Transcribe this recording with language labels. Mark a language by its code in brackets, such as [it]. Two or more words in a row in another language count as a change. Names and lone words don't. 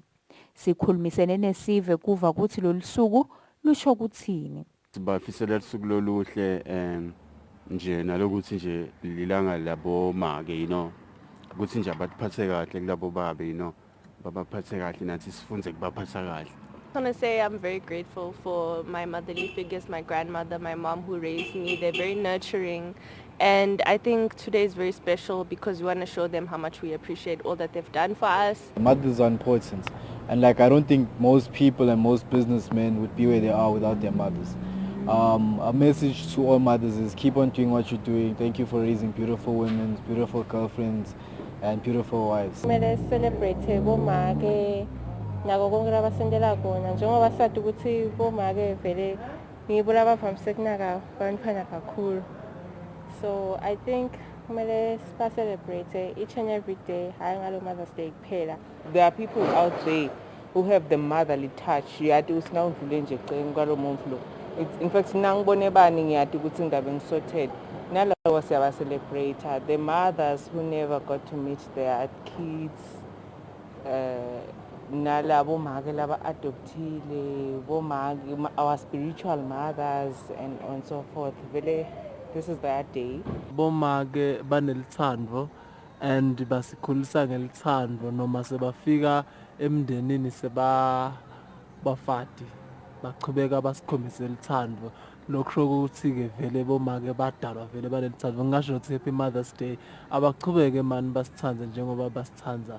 [ss] Sikhulumisene nesive kuva kuthi lolusuku lusho kuthini. Sibafisela lusuku loluhle nje nalokuthi nje lilanga labomake ukuthi nje abatiphathe kahle kulabo babe babaphathe kahle nathi sifunze kubaphatha kahle. [en] I want to say I'm very grateful for my motherly figures, my grandmother, my mom who raised me. They're very nurturing. And I think today is very special because we want to show them how much we appreciate all that they've done for us. Mothers are important. And I don't think most people and most businessmen would be where they are without their mothers. A message to all mothers is keep on doing what you're doing. Thank you for raising beautiful women, beautiful girlfriends, and beautiful wives. [ss] Celebrate bomake nako konke labasendela kona njengoba sathi ukuthi bomake vele ngibo labavamise kunaka bantwana kakhulu. [en] So I think kumele celebrate each and every day [ss] hayi ngalo Mother's Day kuphela. [en] There are people out there who have the motherly touch. [ss] Yathi usingawudlule nje eceni kwalomuntu lo. [en] In fact [ss] nangibone bani ngiyathi ukuthi ngabe ngisorted. Nalawa siyaba [en] celebrate the mothers who never got to meet their kids. [ss] Nalabo make laba adoptile, bomake, [en] our spiritual mothers and so forth. Vele this is their day. [ss] Bomake banelithando and basikhulisa ngelithando noma sebafika emndenini bafati baqhubeka basikhombise ilithando lokusho ukuthi ke vele bomake badalwa vele banelithando ngisho ukuthi happy Mother's Day abaqhubeke mani basithanda njengoba basithanda.